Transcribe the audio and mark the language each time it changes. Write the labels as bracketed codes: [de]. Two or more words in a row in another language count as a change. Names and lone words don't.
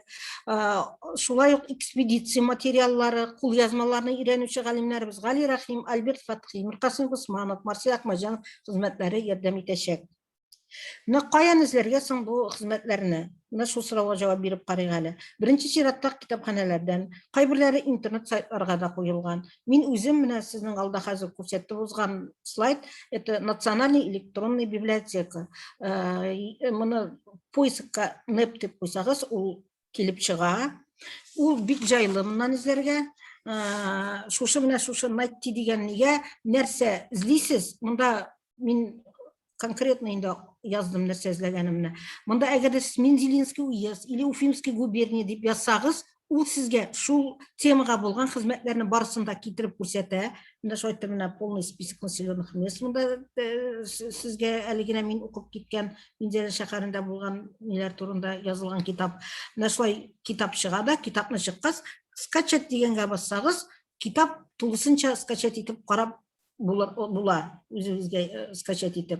[tt] Шулай ук экспедиция материаллары, кулъязмаларны өйрәнүче галимнәребез Гали Рахим, Альберт Фәтхи, Миркасым Госманов, Марсель Әхмәтҗанов хезмәтләре ярдәм итәчәк. Менә каян эзләргә соң бу хезмәтләрне? Менә шул сорауга җавап биреп карыйк әле. Беренче чиратта китапханәләрдән, кайберләре интернет сайтларга да куелган. Мин үзем менә сезнең алда хәзер күрсәтеп узган слайд, [ru] это национальная электронная библиотека. [tt] Моны поискка NEP дип куйсагыз, ул килеп чыга. Ул бик җайлы моннан эзләргә. Шушы менә шушы Найти дигәннегә нәрсә эзлисез? Монда мин конкретно инде яздым нәрсә эзләгәнемне. Монда әгәр дә [ru] Мензелинский уезд или Уфимский губерния [tt] дип язсагыз, ул сезгә шул темага булган хезмәтләрне барысын да китереп күрсәтә. Менә шулай менә [ru] полный список населенных мест. [tt] Монда сезгә әле генә мин укып киткән Минзәлә шәһәрендә булган ниләр турында язылган китап. Менә шулай китап чыга да, китапны чыккач, скачать дигәнгә бассагыз, китап тулысынча скачать итеп карап була, үзегезгә скачать итеп.